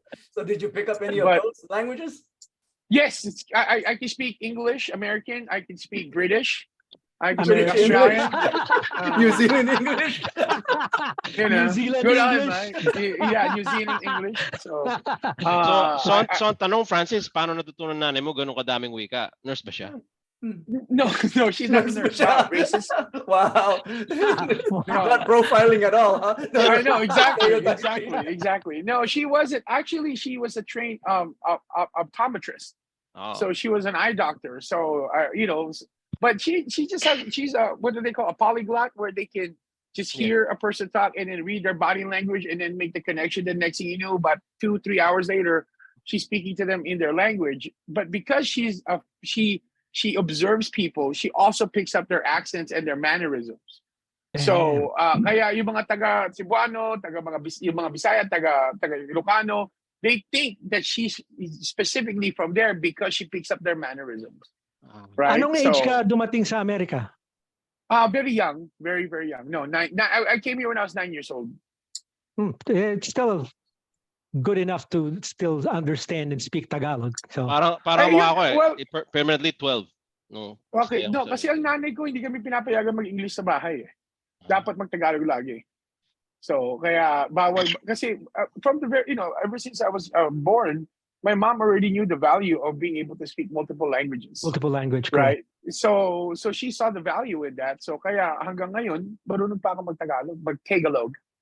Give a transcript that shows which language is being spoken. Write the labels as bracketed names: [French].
[English] So did you pick up any of those languages? Yes, I can speak English, American. I can speak British. I can speak Australian. New Zealand English. You know, New Zealand good English. Right? Yeah, New Zealand English. So [Filipino] ang tanong, Francis, paano natutunan nanay mo ganun kadaming wika? Nurse ba siya? [English] No, she's not a nurse. Wow, racist. Wow. Not profiling at all, huh? I know, exactly. No, she wasn't. Actually, she was a trained optometrist. Oh. So she was an eye doctor. So you know, but she's a what do they call a polyglot, where they can just hear a person talk and then read their body language and then make the connection. The next thing you know, about 2-3 hours later, she's speaking to them in their language. But because she observes people, she also picks up their accents and their mannerisms. So, [Filipino] kaya yung mga taga Cebuano, yung mga Bisaya, taga Ilocano, [English] they think that she's specifically from there because she picks up their mannerisms. Right? [Filipino] Anong age ka dumating sa Amerika? [English] Very young, very very young. No, I came here when I was 9 years old. It's still good enough to still understand and speak Tagalog. So [Filipino] Parang mukha ko eh. [English] Permanently 12. [Filipino] No. Okay, no, kasi ang nanay ko hindi kami pinapayagan mag-English sa bahay eh. Dapat mag-Tagalog lagi. [English] So, [Filipino] kaya bawal kasi [English] from the very, you know, ever since I was born, my mom already knew the value of being able to speak multiple languages. Multiple language, right? So she saw the value in that. [Filipino] So kaya hanggang ngayon, marunong pa ako mag-Tagalog, mag-Tagalog.